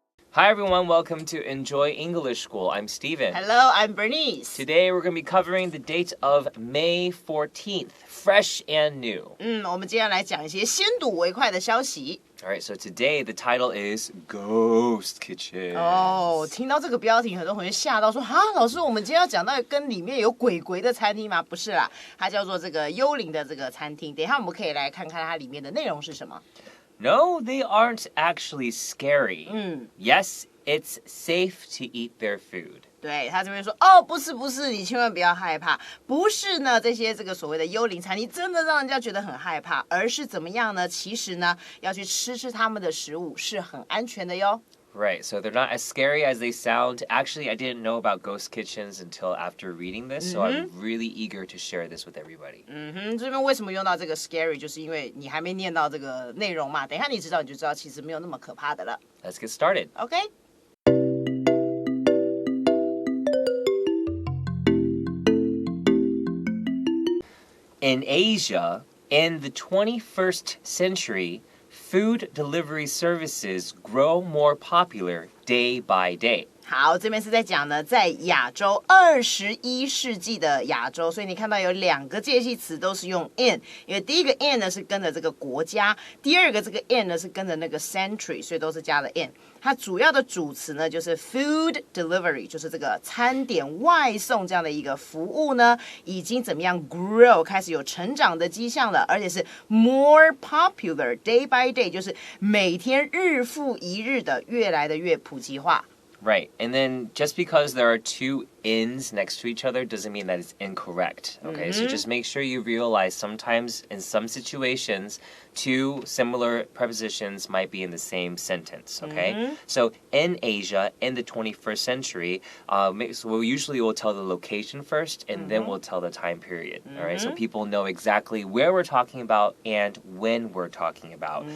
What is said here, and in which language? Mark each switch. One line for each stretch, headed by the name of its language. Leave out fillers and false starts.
English: Hi everyone, welcome to Enjoy English School. I'm Steven. Hello, I'm Bernice. Today we're going to be covering the date of May 14th, fresh and new.
Chinese: 我们接下来讲一些先睹为快的消息。
English: Alright, so today the title is Ghost Kitchen.
Chinese: 听到这个标题，很多同学吓到说：“哈，老师，我们今天要讲到跟里面有鬼的餐厅吗？” 不是啦，它叫做这个幽灵的这个餐厅。等一下我们可以来看看它里面的内容是什么。
English: No, they aren't actually scary. Yes, it's safe to eat their food.
Chinese: 对，他这边说不是，你千万不要害怕，不是呢，这些这个所谓的幽灵餐厅真的让人家觉得很害怕，而是怎么样呢？其实呢，要去吃他们的食物是很安全的哟。
English: Right, so they're not as scary as they sound. Actually, I didn't know about ghost kitchens until after reading this, so I'm really eager to share this with everybody.
Chinese: 这边为什么用到这个 scary， 就是因为你还没念到这个内容嘛，等一下你知道其实没有那么可怕的了。
English: Let's get started. OK。 In Asia, in the 21st century, food delivery services grow more popular day by day.
Chinese: 好，这边是在讲呢，在亚洲21世纪的亚洲，所以你看到有2个介系词都是用 in， 因为第一个 in 呢是跟着这个国家，第二个这个 in 呢是跟着那个 century， 所以都是加了 in。它主要的主词呢就是 food delivery， 就是这个餐点外送这样的一个服务呢，已经怎么样 grow 开始有成长的迹象了，而且是
English: more popular day by day，
Chinese: 就是每天日复一日的越来的越普及化。
English: Right, and then just because there are two ins next to each other doesn't mean that it's incorrect, okay? So just make sure you realize sometimes in some situations, two similar prepositions might be in the same sentence, okay? So in Asia, in the 21st century, so we usually will tell the location first, and then we'll tell the time period, all right? So people know exactly where we're talking about and when we're talking about.